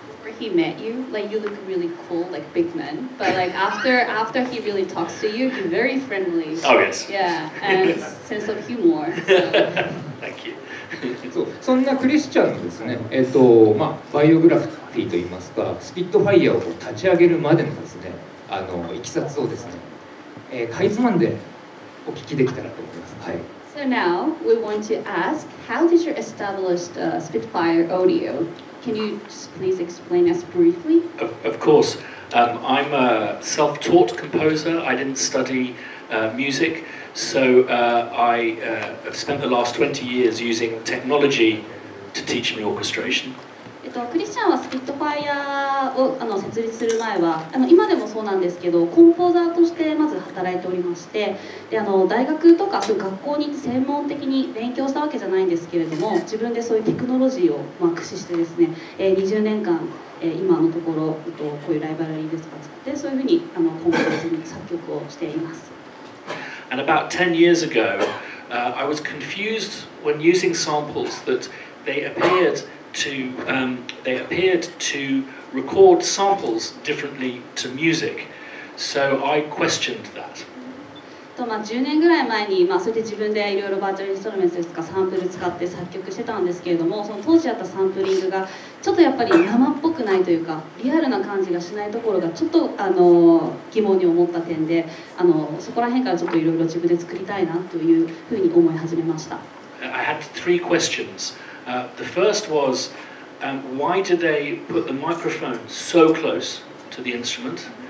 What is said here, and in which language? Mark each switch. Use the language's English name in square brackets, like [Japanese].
[English] Before he met you, like you look really cool, like big men. But like after he really talks to you, you're very friendly. Oh yes. Yeah, and sense of humor. So. Thank you. [Japanese] そんなクリスチャンのですね、バイオグラフィーといいますか、スピットファイヤーを立ち上げるまでのですね、いきさつをですね、かいつまんでお聞きできたらと思います。はい。 [English] So now we want to ask, how did you establish Spitfire Audio? Can you just please explain us briefly? Of course. I'm a self-taught composer. I didn't study music, so I have spent the last 20 years using technology to teach me orchestration. [Japanese] クリスチャンはスピットファイヤーを設立する前は今でもそうなんですけどコンポーザーとしてまず働いておりましてで大学とかそういう学校に専門的に勉強したわけじゃないんですけれども自分でそういうテクノロジーを駆使してですね20年間今のところこういうライブラリーですとか使ってそういうふうにコンポーズに作曲をしています。 [English] And about 10 years ago, I was confused when using samples that they appeared to record samples differently to music. So I questioned that. [Japanese] 10年ぐらい前に、それで自分でいろいろバーチャルインストルメントですとかサンプル使って作曲してたんですけれどもその当時あったサンプリングがちょっとやっぱり生っぽくないというかリアルな感じがしないところがちょっと疑問に思った点でそこら辺からちょっといろいろ自分で作りたいなというふうに思い始めました。 [English] I had three questions. The first was, why do they put the microphone so close to the instrument?